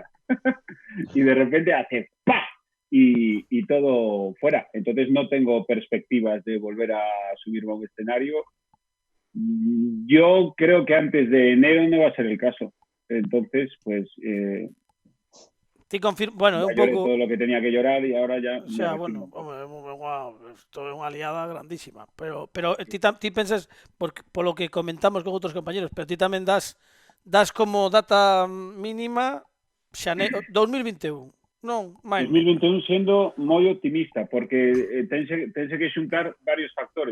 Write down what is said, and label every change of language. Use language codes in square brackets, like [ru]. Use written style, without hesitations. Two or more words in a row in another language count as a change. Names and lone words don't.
[es] Y de repente hace ¡pah! Y todo fuera. Entonces no tengo perspectivas de volver a subirme a un escenario. Yo creo que antes de enero no va a ser el caso. Entonces, pues... [gl] bueno, un pouco [es] todo lo que tenía que llorar y ahora ya... O sea, bueno, [gl] isto é unha aliada grandísima, pero ti pensas, [es] por lo que comentamos [gl] con outros compañeros, pero ti tamén das como data mínima xaneiro 2021. Non, máis. 2021 sendo moi optimista, porque tense que xuntar varios factores.